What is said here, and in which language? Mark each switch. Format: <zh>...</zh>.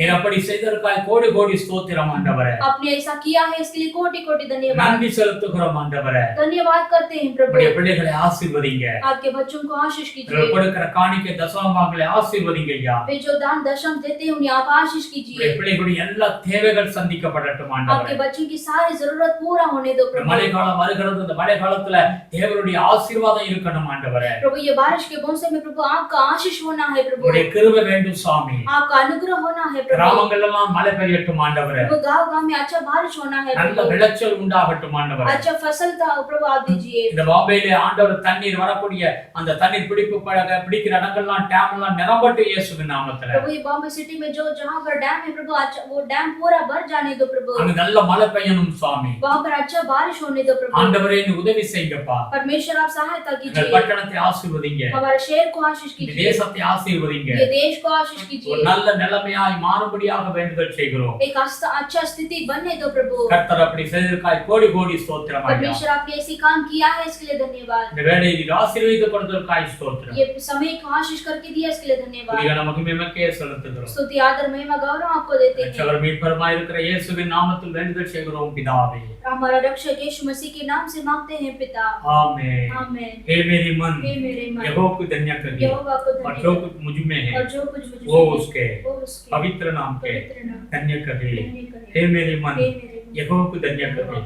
<ta>நீர் அப்படி செய்ததற்காக கோடி கோடி ஸ்தோத்திரம் ஆண்டவரே.</ta> <hi>आपने ऐसा किया है इसके लिए कोटि कोटि धन्यवाद।</hi> <ta>நன்றி செலுத்துகிறோம் ஆண்டவரே.</ta> <hi>धन्यवाद करते हैं प्रभु।</hi> <ta>உம்முடைய பிள்ளைகளை ஆசீர்வதிங்க.</ta> <hi>आपके बच्चों को आशीष</hi> <ta>இவர்கள்</ta> <hi>कीजिए।</hi> <ta>கொடுக்கிற காணிக்கை தசமபாகங்களை ஆசீர்வதிங்க ஐயா.</ta> <hi>वे जो दान दशम देते हैं उन्हें आप आशीष</hi> <ta>உம்முடைய</ta> <hi>कीजिए।</hi> <ta>பிள்ளைகளுடைய எல்லா தேவைகள் சந்திக்கப்படட்டும்</ta> <hi>आपके</hi> <ta>ஆண்டவரே.</ta> <hi>बच्चों की सारी जरूरत पूरा होने दो प्रभु।</hi> <ta>மழை காலம் வருகிறது. இந்த மழை காலத்துல தேவனுடைய ஆசீர்வாதம் இருக்கணும் ஆண்டவரே.</ta> <hi>प्रभु ये बारिश के मौसम में प्रभु आपका आशीष होना है प्रभु।</hi> <ta>உம்முடைய கிருபை வேண்டும் சாமி.</ta> <hi>आपका अनुग्रह होना है प्रभु।</hi> <ta>கிராமங்கள் எல்லாம் மழை பெய்யட்டும் ஆண்டவரே.</ta> <hi>प्रभु गांव गांव में अच्छा बारिश होना है</hi> <ta>நல்ல</ta> <hi>प्रभु।</hi> <ta>விளைச்சல் உண்டாகட்டும் ஆண்டவரே.</ta> <hi>अच्छा फसल का प्रभु आप दीजिए।</hi> <ta>இந்த பாம்பேல ஆண்டவர் தண்ணீர் வரக்கூடிய அந்த தண்ணீர் பிடிக்கிற இடங்கள்லாம் டேம் எல்லாம் நிரம்பட்டு இயேசுவின் நாமத்துல.</ta> <hi>प्रभु ये बॉम्बे सिटी में जो जहाँ पर डैम है प्रभु अच्छा वो डैम पूरा भर जाने दो प्रभु।</hi> <ta>அங்க நல்ல மழை பெய்யணும் சுவாமி.</ta> <hi>वहाँ पर अच्छा बारिश होने दो प्रभु।</hi> <ta>ஆண்டவரே நீ உதவி செய்யுங்கப்பா.</ta> <hi>परमेश्वर आप सहायता</hi> <ta>இந்த</ta> <hi>कीजिए।</hi> <ta>பட்டணத்தை ஆசீர்வதிங்க.</ta> <hi>हमारे शहर को आशीष</hi> <ta>இந்த</ta> <hi>कीजिए।</hi> <ta>தேசத்தை ஆசீர்வதிங்க.</ta> <hi>ये देश को आशीष</hi> <ta>ஒரு</ta> <hi>कीजिए।</hi> <ta>நல்ல நிலைமையாய் மாறும்படியாக வேண்டுதல் செய்கிறோம்.</ta> <hi>एक अच्छा स्थिति बनने दो प्रभु।</hi> <ta>கர்த்தர் அப்படி செய்ததற்காக கோடி கோடி ஸ்தோத்திரம் ஐயா.</ta> <hi>परमेश्वर आपने ऐसी काम किया है इसके लिए धन्यवाद।</hi> <ta>இந்த வேலையை நீர் ஆசீர்வதித்து கொடுத்ததற்காக ஸ்தோத்திரம்.</ta> <hi>ये समय को आशीष करके दिया इसके लिए धन्यवाद।</hi> <ta>துதிகன மகிமைக்கே செலுத்துகிறோம்.</ta> <hi>स्तुति आदर महिमा गौरव आपको देते हैं।</hi> <ta>ரட்சகர் மீட்பருமாய் இருக்கிற இயேசுவின் நாமத்தில் வேண்டுதல் செய்கிறோம் பிதாவே.</ta> <hi>हमारा रक्षक यीशु मसीह के नाम से मांगते हैं पिता। आमीन। आमीन। हे मेरी मन हे मेरे मन यहोवा को धन्य करिए यहोवा को और जो धन्य कुछ मुझ में है और जो कुछ मुझे वो उसके वो उसके पवित्र नाम के पवित्र नाम धन्य करिए। धन्य करे। हे मेरे मन हे मेरे मन यहोवा को धन्य यहोवा करिए</hi>